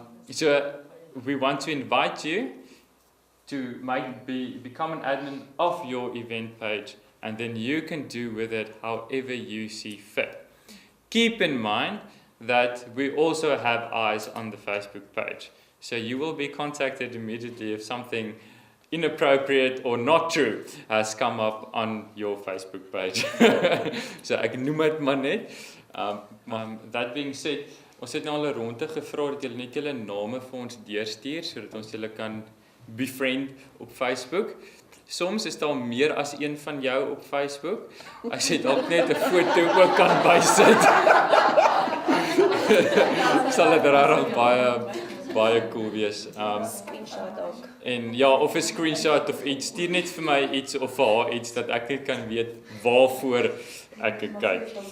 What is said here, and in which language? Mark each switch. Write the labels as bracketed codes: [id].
[en] So we want to invite you to become an admin of your event page, and then you can do with it however you see fit. Keep in mind that we also have eyes on the Facebook page. So you will be contacted immediately if something inappropriate or not true has come up on your Facebook page. [af] So ek noem dit maar net. [en] That being said, [af] ons het nou al 'n ronde gevra dat julle net julle name vir ons deurstuur sodat ons julle kan befriend op Facebook. Soms is daar meer as een van jou op Facebook. As jy dalk net 'n foto ook kan bysit. Sal dit regtig baie cool wees. Screenshot ook. En ja, of 'n screenshot of iets, stuur net vir my iets of vir haar iets dat ek net kan weet waarvoor ek kyk.